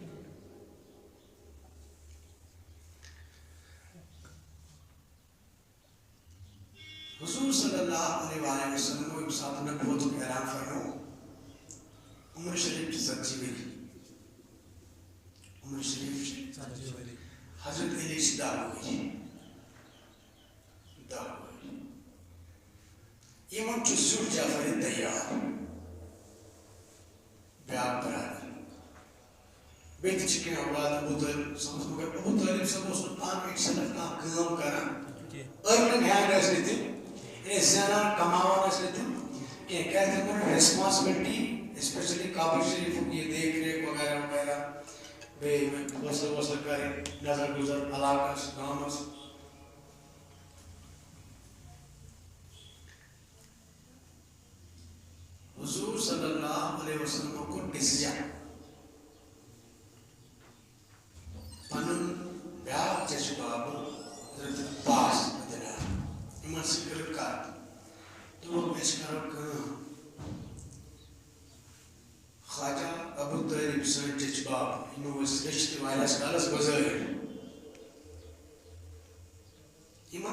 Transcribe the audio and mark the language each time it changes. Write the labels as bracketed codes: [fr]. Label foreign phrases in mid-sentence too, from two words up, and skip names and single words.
[ur] حضور صلی اللہ علیہ وسلم کو ایک ساتھ نبوت کا اعلان فرماؤ. [ks] عمر شریف کی 7 ؤری عمر شریف حضرت علی سے 10 ؤری یمن چھُ زیُٹھ جعفر تیار بیاکھ برادر بیٚیہِ تہِ چھِ کینٛہہ اولاد ابوٗ طٲلب صٲبس مگر ابوٗ طٲلب صٲب اوس نہٕ پانہٕ أکۍ سَنَس کانٛہہ کٲم کران [en] earning hand [ks] ٲسۍ نہٕ تِم یعنی زینان کماوان ٲسۍ نہٕ تِم کینٛہہ کیٛازِ تِمن [en] responsibility specially [ks] کعبہ شریفُک یہِ دیکھ ریکھ وغیرہ وغیرہ بیٚیہِ فٲصلہٕ وٲصلہٕ کَرٕنۍ نظر گُزر علاقس گامس. علیہ وسلم کو ڈیسیجن پنن بیاکھ چچ باب حضرت عباس یمن سۭتۍ کٔرٕکھ کتھ دوٚپُکھ أسۍ کرو کٲم خواجہ ابو طالب سٕنٛدۍ چچ باب یِمو أسۍ رشتہٕ واریاہس کالس گُزٲرۍ یمن